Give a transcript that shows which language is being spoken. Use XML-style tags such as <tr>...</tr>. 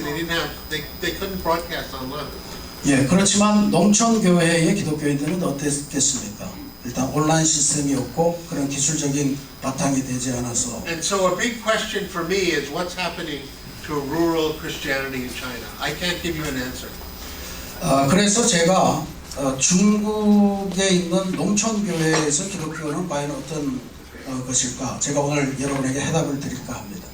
<en>They couldn't broadcast online.</en> <ko>예, 그렇지만 농촌 교회의 기독교인들은 어땠겠습니까? 일단 온라인 시스템이 없고 그런 기술적인 바탕이 되지 않아서.</ko> <en>And so a big question for me is what's happening to rural Christianity in China? I can't give you an answer.</en> <ko>그래서 제가 중국에 있는 농촌 교회에서 기독교는 과연 어떤 것일까? 제가 오늘 여러분에게 해답을 드릴까 합니다.</ko>